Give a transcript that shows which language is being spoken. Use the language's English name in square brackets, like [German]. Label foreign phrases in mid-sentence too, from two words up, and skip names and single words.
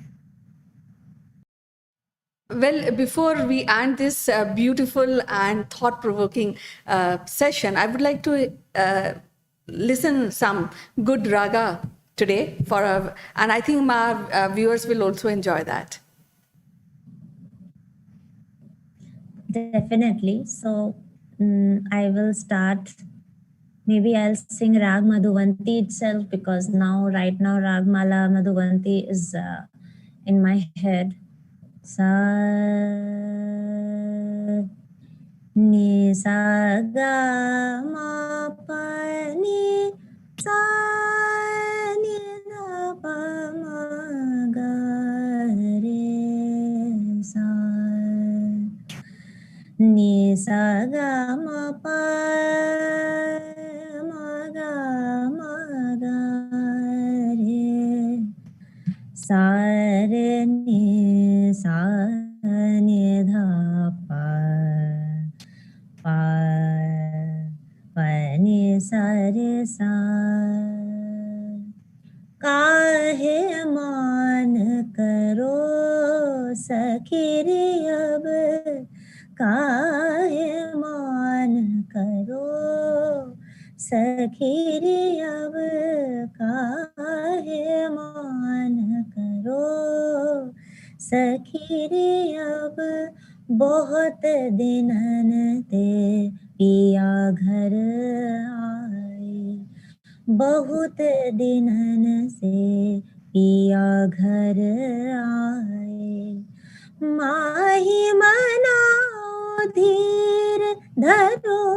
[English] Well, before we end this beautiful and thought-provoking session, I would like to listen some good raga today and I think my viewers will also enjoy that. Definitely. So I will start. Maybe I'll sing Rag Madhuvanti itself, because right now, Rag Mala Madhuvanti is in my head. [Hindi] Sa ni sa ga ma pa ni sa ni da pa ma ga re sa ni sa ga ma pa ma ga re sa re ni sa ni dha pa pa pa ni sa re sa. काहे मान करो सखीरी अब, काहे मान करो सखीरी अब, काहे मान करो सखीरी अब, बहुत दिनन ते पिया घर आए, बहुत दिनन से पिया घर आए, माही मनाओ धीर धरो,